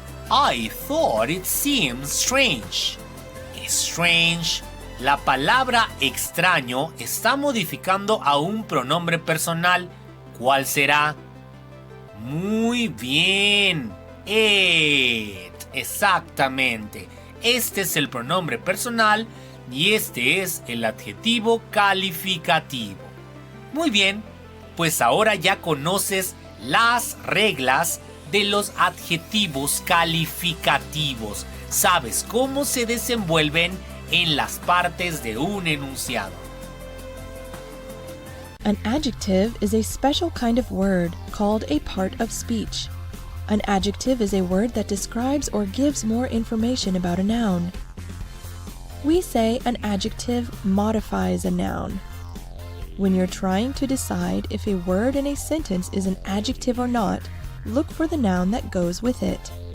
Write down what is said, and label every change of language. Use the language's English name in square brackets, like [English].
[English] I thought it seemed strange. Strange. [Spanish] La palabra extraño está modificando a un pronombre personal. ¿Cuál será? Muy bien. It. Exactamente. Este es el pronombre personal y este es el adjetivo calificativo. Muy bien, pues ahora ya conoces las reglas de los adjetivos calificativos. Sabes cómo se desenvuelven en las partes de un enunciado. [English] An adjective is a special kind of word called a part of speech. An adjective is a word that describes or gives more information about a noun. We say an adjective modifies a noun. When you're trying to decide if a word in a sentence is an adjective or not, look for the noun that goes with it.